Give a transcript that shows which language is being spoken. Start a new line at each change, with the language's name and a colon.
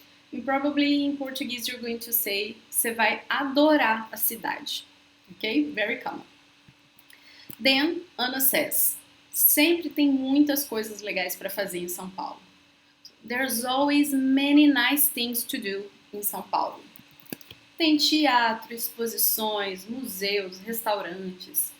English: And probably in Portuguese you're going to say,
Portuguese: você vai adorar a cidade.
English: Okay, very common. Then Anna says,
Portuguese: sempre tem muitas coisas legais para fazer em São Paulo.
English: There's always many nice things to do in São Paulo.
Portuguese: Tem teatro, exposições, museus, restaurantes.